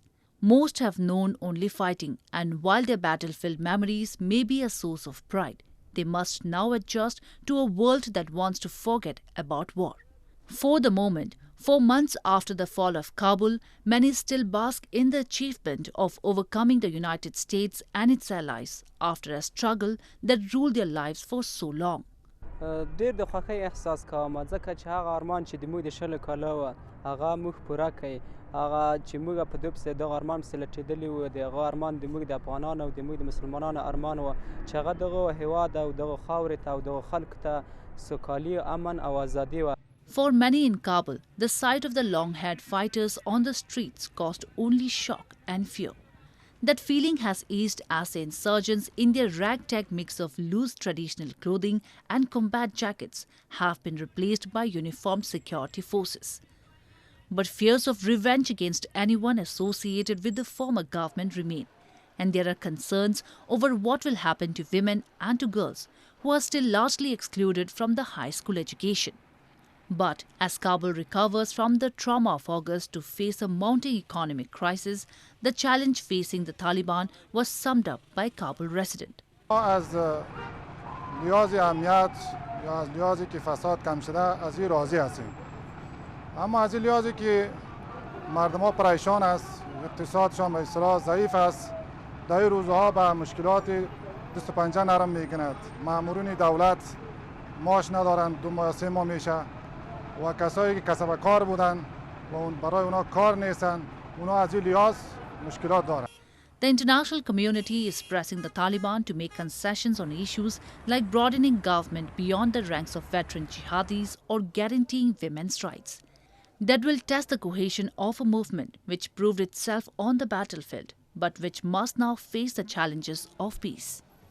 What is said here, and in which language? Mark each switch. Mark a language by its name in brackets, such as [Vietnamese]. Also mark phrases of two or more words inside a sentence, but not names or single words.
[English] Most have known only fighting, and while their battlefield memories may be a source of pride, they must now adjust to a world that wants to forget about war. For the moment, 4 months after the fall of Kabul, many still bask in the achievement of overcoming the United States and its allies after a struggle that ruled their lives for so long. [Pashto] ډېر د خوښۍ احساس کوم ځکه چې هغه ارمان چې د موږ د شلو کالو وه هغه موږ پوره کړی هغه چې موږ په دوی پسې دغه ارمان پسې لټېدلي وو د هغه ارمان د موږ د افغانانو او د موږ د مسلمانانو ارمان وه چې هغه دغه هېواد او دغه خاورې ته او دغه خلکو ته سوکالي امن او ازادي وه. [English] For many in Kabul, the sight of the long-haired fighters on the streets caused only shock and fear. That feeling has eased as the insurgents, in their ragtag mix of loose traditional clothing and combat jackets, have been replaced by uniformed security forces. But fears of revenge against anyone associated with the former government remain, and there are concerns over what will happen to women and to girls who are still largely excluded from the high school education. But as Kabul recovers from the trauma of August to face a mounting economic crisis, the challenge facing the Taliban was summed up by a Kabul resident. [Persian] از لحاظ امنیت یا از لحاظی که فساد کم شده از این راضی هستیم، اما از این لحاظی که مردم ها پریشان است، اقتصادشان به اصطلاح ضعیف است، در این روزها به مشکلات دست و پنجه نرم میگند. مامورین دولت معاش ندارند، 2 ماه 3 ماه میشه و کسایی که کسب کار بودن و برای اونا کار نیستن، اونا از این لحاظ مشکلات دارن. [English] The international community is pressing the Taliban to make concessions on issues like broadening government beyond the ranks of veteran jihadis or guaranteeing women's rights. That will test the cohesion of a movement which proved itself on the battlefield, but which must now face the challenges of peace.